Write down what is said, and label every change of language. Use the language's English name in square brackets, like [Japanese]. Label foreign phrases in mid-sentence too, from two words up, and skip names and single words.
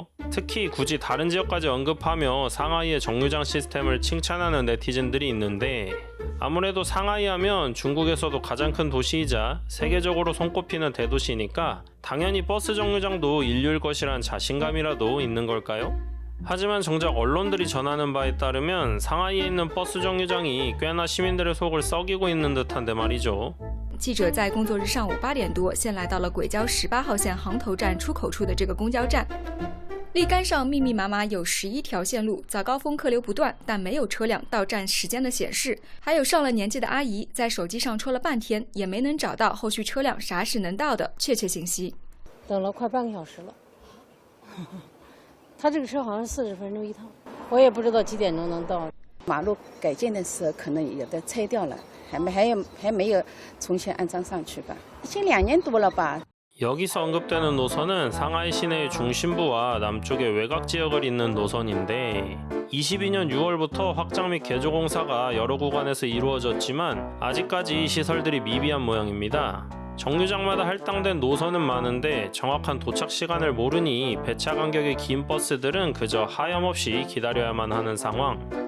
[Korean] 특히 굳이 다른 지역까지 언급하며 상하이의 정류장 시스템을 칭찬하는 네티즌들이 있는데 아무래도 상하이 하면 중국에서도 가장 큰 도시이자 세계적으로 손꼽히는 대도시니까 당연히 버스 정류장도 인류일 것이란 자신감이라도 있는 걸까요? 하지만 정작 언론들이 전하는 바에 따르면 상하이에 있는 버스 정류장이 꽤나 시민들의 속을 썩이고 있는 듯한데 말이죠. [Chinese] 记者在工作日上午8点多，先来到了轨交18号线杭头站出口处的这个公交站。立杆上密密麻麻有11条线路，早高峰客流不断，但没有车辆到站时间的显示。还有上了年纪的阿姨在手机上戳了半天，也没能找到后续车辆啥时能到的确切信息。等了快半个小时了。他这个车好像40分钟一趟，我也不知道几点钟能到。马路改建的时候可能有的拆掉了，还没有重新安装上去吧，已经2年多了吧。 [Korean] 여기서 언급되는 노선은 상하이 시내의 중심부와 남쪽의 외곽 지역을 잇는 노선인데 22년 6월부터 확장 및 개조 공사가 여러 구간에서 이루어졌지만 아직까지 시설들이 미비한 모양입니다. 정류장마다 할당된 노선은 많은데 정확한 도착 시간을 모르니 배차 간격이 긴 버스들은 그저 하염없이 기다려야만 하는 상황.